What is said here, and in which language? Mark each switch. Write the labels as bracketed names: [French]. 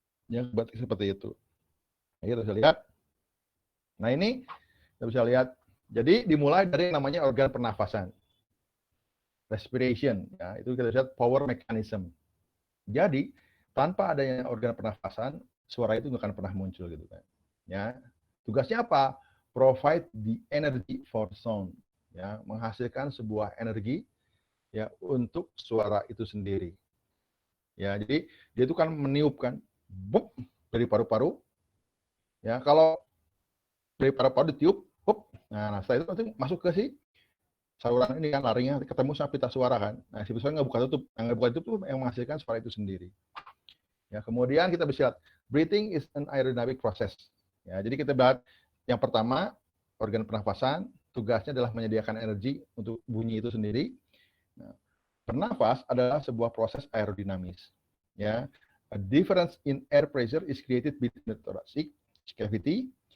[Indonesian] Ya, seperti itu. Nah, kita bisa lihat. Nah, ini kita bisa lihat. Jadi dimulai dari namanya organ pernafasan. Respiration, ya, itu kita lihat [English] power mechanism. [Indonesian] Jadi, tanpa adanya organ pernafasan, suara itu nggak akan pernah muncul gitu kan. Ya. Tugasnya apa? [English] Provide the energy for sound. [Indonesian] Ya, menghasilkan sebuah energi ya untuk suara itu sendiri. Ya, jadi dia itu kan meniupkan bup dari paru-paru. Ya, kalau dari paru-paru ditiup, bup. Nah, setelah itu nanti masuk ke si saluran ini kan laringnya ketemu sama pita suara kan. Nah, si pita suara nggak buka tutup. Yang nggak buka tutup tuh yang menghasilkan suara itu sendiri. Ya, kemudian kita bisa lihat [English] breathing is an aerodynamic process. [Indonesian] Ya, jadi kita lihat yang pertama, organ pernafasan tugasnya adalah menyediakan energi untuk bunyi itu sendiri. Nah, bernafas adalah sebuah proses aerodinamis. [English] Ya, a difference in air pressure is created between the thoracic cavity.